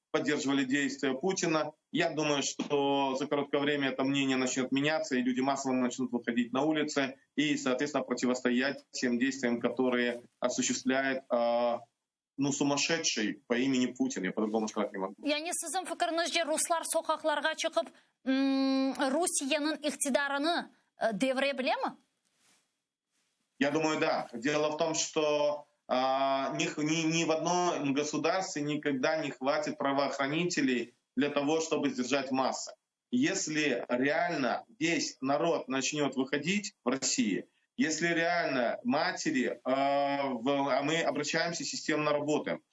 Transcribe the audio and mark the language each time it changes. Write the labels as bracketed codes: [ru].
[ru] поддерживали действия Путина. Я думаю, что за короткое время это мнение начнет меняться, и люди массово начнут выходить на улицы и, соответственно, противостоять тем действиям, которые осуществляет сумасшедший по имени Путин. Я по-другому сказать не могу. [tr] Yani sizin fikrinizce Ruslar sokaklarga çıkıp Rusiyanın iktidarını devirebilir mi? [ru] Я думаю, да. Дело в том, что ни в одном государстве никогда не хватит правоохранителей для того, чтобы сдержать массы. Если реально весь народ начнет выходить в России, если реально матери, мы обращаемся, системно работаем.